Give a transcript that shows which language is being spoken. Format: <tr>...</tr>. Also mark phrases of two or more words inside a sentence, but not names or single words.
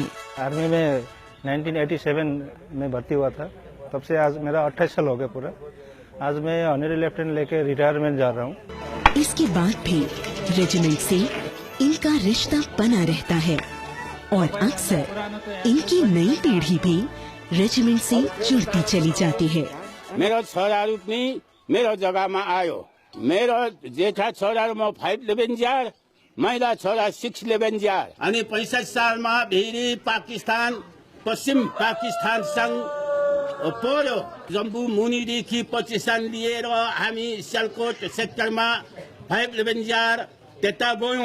<hi>आर्मी में 1987 में भर्ती हुआ था, तब से आज मेरा 28 साल हो गया पूरा। आज मैं</hi> <en>honorary lieutenant</en> <hi>लेके रिटायरमेंट जा रहा हूँ। इसके बाद भी रेजिमेंट से इनका रिश्ता बना रहता है और अक्सर इनकी नई पीढ़ी भी रेजिमेंट से जुड़ती चली जाती है।</hi> <ne>मेरो छोराहरू पनि मेरो जग्गामा आयो। मेरो जेठा छोराहरू म 511 जार, महिला छोरा 611 जार। अनि 65 सालमा फेरि पाकिस्तान पश्चिम पाकिस्तान संग पर्यो। जम्बू मुनिदेखि पाकिस्तान लिएर हामी सियालकोट सेक्टरमा 511 जार त्यता गयौँ।</ne>